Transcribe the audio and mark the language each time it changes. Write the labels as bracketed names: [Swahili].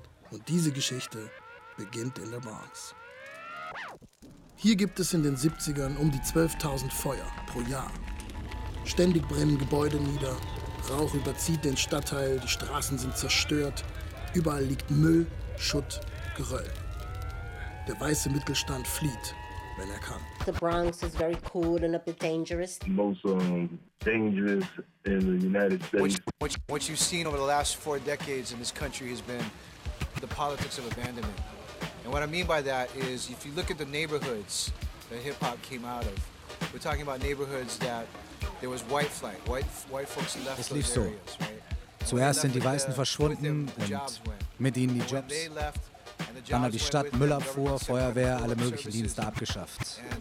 [German] Und diese Geschichte beginnt in der Bronx. Hier gibt es in den 70ern um die 12.000 Feuer pro Jahr. Ständig brennen Gebäude nieder, Rauch überzieht den Stadtteil, die Straßen sind zerstört, überall liegt Müll, Schutt, Geröll. Der weiße Mittelstand flieht, wenn er kann. [English] The Bronx is very cool and a bit dangerous. Most dangerous in the United States. What you've seen over the last four decades in this country has been the politics of abandonment. And what I mean by that is, if you look at the neighborhoods that hip-hop came out of, we're talking about neighborhoods that there was white flight, white folks left those areas, right? [German] Zuerst sind die Weißen verschwunden und mit ihnen die Jobs. Dann hat die Stadt Müllabfuhr, Feuerwehr, alle möglichen Dienste abgeschafft.